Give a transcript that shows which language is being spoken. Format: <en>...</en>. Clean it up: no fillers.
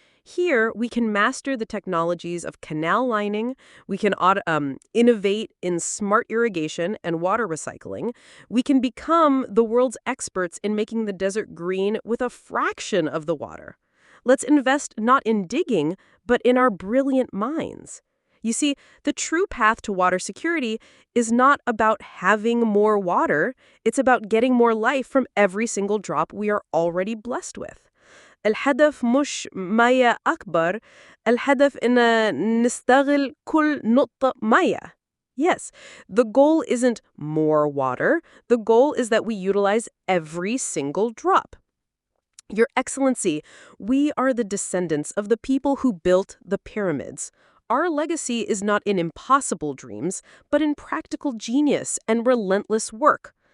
<en>Here, we can master the technologies of canal lining, we can innovate in smart irrigation and water recycling, we can become the world's experts in making the desert green with a fraction of the water. Let's invest not in digging, but in our brilliant minds. You see, the true path to water security is not about having more water, it's about getting more life from every single drop we are already blessed with.</en> <ar>الهدف مش مياه أكبر، الهدف إن نستغل كل نقطة مياه.</ar> <en>Yes, the goal isn't more water. The goal is that we utilize every single drop. Your Excellency, we are the descendants of the people who built the pyramids. Our legacy is not in impossible dreams, but in practical genius and relentless work.</en>